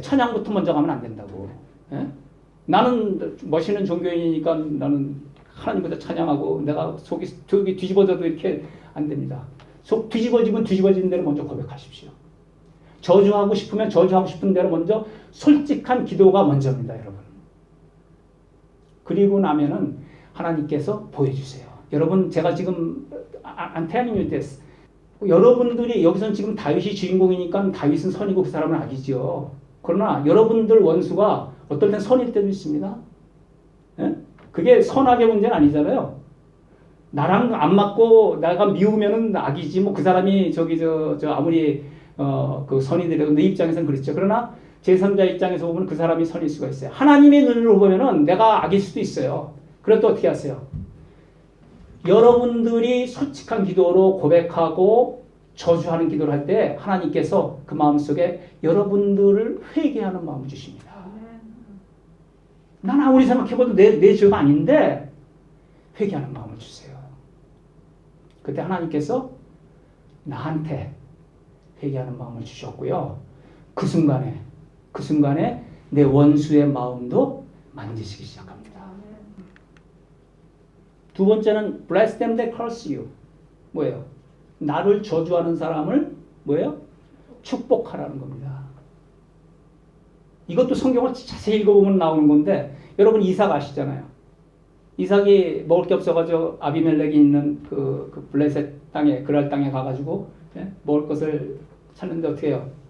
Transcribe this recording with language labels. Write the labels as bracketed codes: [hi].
[ko] 찬양부터 먼저 가면 안 된다고. 나는 멋있는 종교인이니까 나는 하나님보다 찬양하고 내가 속이 뒤집어져도 이렇게 안 됩니다. 속 뒤집어지면 뒤집어진 대로 먼저 고백하십시오. 저주하고 싶으면 저주하고 싶은 대로 먼저 솔직한 기도가 먼저입니다, 여러분. 그리고 나면은 하나님께서 보여주세요. 여러분 제가 지금 [en] I'm telling you this. [ko] 여러분들이 여기서는 지금 다윗이 주인공이니까 다윗은 선이고 그 사람은 악이죠. 그러나 여러분들 원수가 어떨 땐 선일 때도 있습니다. 그게 선악의 문제는 아니잖아요. 나랑 안 맞고 내가 미우면은 악이지 뭐 그 사람이 저 아무리 그 선이더라도 내 입장에서는 그렇죠. 그러나 제3자 입장에서 보면 그 사람이 선일 수가 있어요. 하나님의 눈으로 보면은 내가 악일 수도 있어요. 그럴 때 어떻게 하세요? 여러분들이 솔직한 기도로 고백하고 저주하는 기도를 할 때 하나님께서 그 마음속에 여러분들을 회개하는 마음을 주십니다. 난 아무리 생각해봐도 내 죄가 아닌데 회개하는 마음을 주세요. 그때 하나님께서 나한테 회개하는 마음을 주셨고요. 그 순간에 내 원수의 마음도 만지시기 시작합니다. 두 번째는 [en] bless them that curse you. [ko] 뭐예요? 나를 저주하는 사람을 뭐예요? 축복하라는 겁니다. 이것도 성경을 자세히 읽어보면 나오는 건데 여러분 이삭 아시잖아요. 이삭이 먹을 게 없어가지고 아비멜렉이 있는 그 블레셋 땅에 그랄 땅에 가가지고 먹을 것을 찾는데 어떻게 해요?